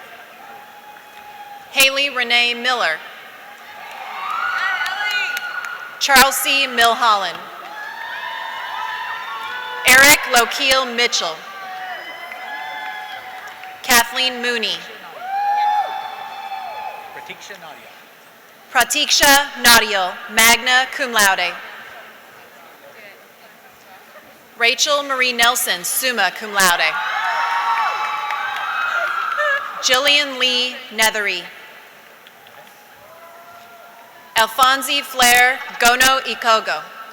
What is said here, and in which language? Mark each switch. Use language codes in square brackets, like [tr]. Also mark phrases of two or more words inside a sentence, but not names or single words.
[en] Haley Renee Miller. Charles C. Milholland. Eric Lokiel Mitchell. Kathleen Mooney. Pratiksha Nadia. Pratiksha Nadial, [la] magna cum laude. [en] Rachel Marie Nelson, [la] summa cum laude. [en] Jillian Lee Nethery. Alfonsi Flair Gono Ikogo.